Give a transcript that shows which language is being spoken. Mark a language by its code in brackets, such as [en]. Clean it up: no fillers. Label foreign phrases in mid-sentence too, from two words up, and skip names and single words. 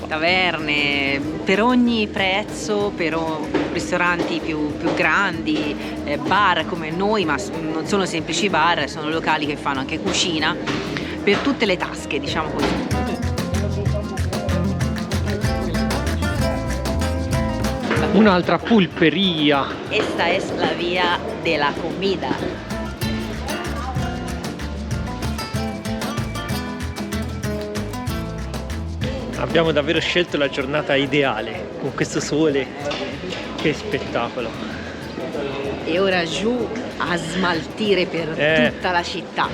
[it] Taverne per ogni prezzo, per ristoranti più grandi, bar come noi, ma non sono semplici bar, sono locali che fanno anche cucina per tutte le tasche, diciamo così. Un'altra pulperia. [es] Esta es la via della comida. [it] Abbiamo davvero scelto la giornata ideale con questo sole. Che spettacolo. E ora giù a smaltire per tutta la città.